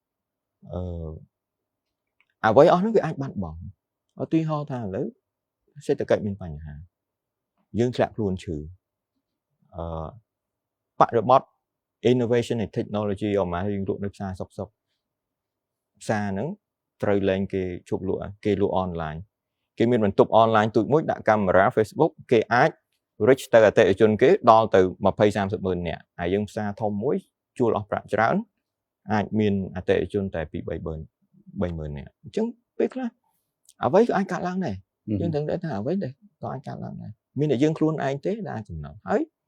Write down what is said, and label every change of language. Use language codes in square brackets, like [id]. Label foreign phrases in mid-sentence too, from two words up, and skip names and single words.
[km] អ្វីអស់នោះវាអាចបាត់បង់ឧទាហរណ៍ថាឥឡូវសេដ្ឋកិច្ចមានបញ្ហាយើងធ្លាក់ខ្លួនឈឺបរិបទ [en] innovation and technology [km] អមមក យើងលក់នៅផ្សារសុកផ្សារហ្នឹងត្រូវលែងគេជប់លក់គេលក់អនឡាញគេមានបន្ទប់អនឡាញទូចមួយដាក់កាមេរ៉ា Facebook គេអាច reach ទៅអតិថិជនគេដល់ទៅ 20-30 ម៉ឺននាក់ហើយយើងផ្សារធំមួយជួលអស់ប្រាក់ច្រើនអាចមានអតិថិជនតែ 2-3 នាក់អញ្ចឹងពេលខ្លះអ្វីក៏អាចកាត់ឡើងដែរយើងដឹងថាអ្វីដែលក៏អាចកាត់ឡើងដែរមានតែយើងខ្លួនឯងទេដែលអាចចំណងហើយ